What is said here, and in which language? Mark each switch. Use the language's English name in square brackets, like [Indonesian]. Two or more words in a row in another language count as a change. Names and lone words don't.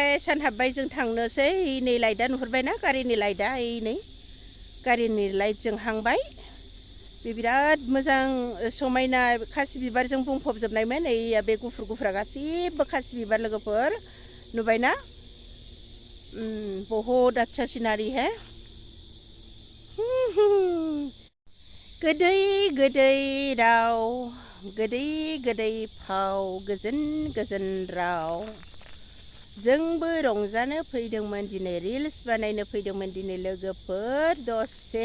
[Bodo] सान हाबबाय, जों थांनोसै। नै लाइटआ नुहुरबायना, गारिनि लाइटआ, नै गारिनि लाइट जोंहांबाय। बे बिराद मोजां समायना खासि बिबारजों बुंफबजोबनायमोन। बे गुफुर गुफुरा गासिबो खासि बिबार लोगोफोर, नुबायना? [Hindi] बहुत अच्छा सिनारी है। [Bodo] गोदै गोदै राव, गोदै गोदै फाव, गोजोन गोजोन राव। जोंबो रंजानो फैदोंमोन दिनै, रिल्स बानायनो फैदोंमोन दिनै लोगोफोर दसे।